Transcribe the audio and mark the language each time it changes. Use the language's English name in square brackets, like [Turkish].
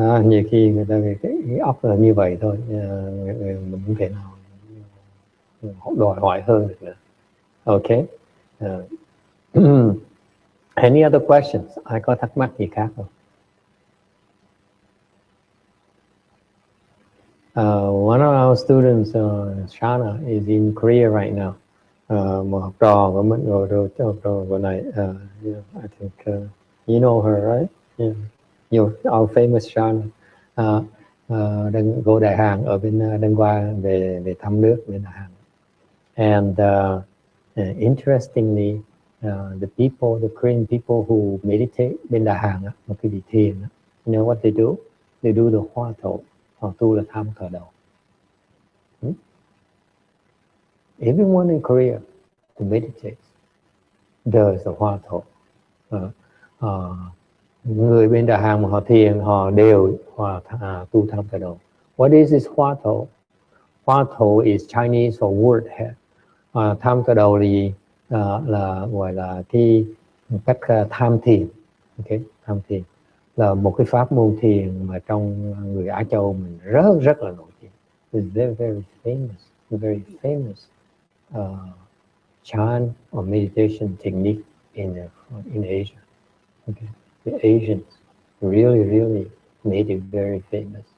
[Vietnamese] Nhiều khi người ta cái óc là như vậy thôi, mình không thể nào đòi hỏi hơn được nữa. Okay. [English] Any other questions? [Vietnamese] Ai có thắc mắc gì khác không? [English] One of our students, Shana, is in Korea right now. [Vietnamese] Một học trò của mình rồi vừa này, [English] I think you know her, right? Yeah. Our famous Shana. [Vietnamese] Đang vô Đại Hàn ở bên đang qua về thăm nước bên Đại Hàn. [English] And interestingly, the Korean people who meditate [Vietnamese] bên Đà Hàn, một cái vị thiền, [English] you know what they do? They do the Hua Tou. [Vietnamese] Hua Tou là tham khởi đầu. [English] Everyone in Korea who meditates does the Hua Tou. [Vietnamese] Người bên Đà Hàn mà họ thiền, họ đều tu tham khởi đầu. [English] What is this Hua Tou? Hua Tou is Chinese for word head. [Vietnamese] Tham khởi đầu thì là gọi là cái cách tham thiền. Okay, tham thiền là một cái pháp môn thiền mà trong người Á Châu mình rất là nổi tiếng. [English] It's very famous chant or meditation technique in Asia. Okay, the Asians really made it very famous.